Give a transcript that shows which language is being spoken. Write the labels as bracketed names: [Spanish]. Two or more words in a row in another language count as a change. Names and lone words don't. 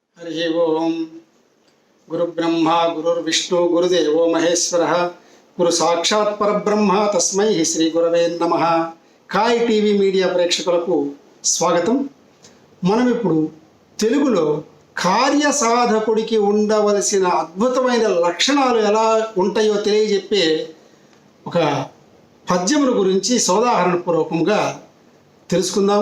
[Sanskrit] हरि ओम गुरुब्रह्मा गुरुर्विष्णु गुरुदेवो महेश्वरः गुरु साक्षात् परब्रह्म तस्मै श्री गुरवे नमः। [Telugu] కాయ్ టీవీ మీడియా ప్రేక్షకులకు స్వాగతం। మనం ఇప్పుడు తెలుగులో కార్యసాధకుడికి ఉండవలసిన అద్భుతమైన లక్షణాలు ఎలా ఉంటాయో తెలియజెప్పే ఒక పద్యముల గురించి సోదాహరణపూర్వకంగా తెలుసుకుందాము।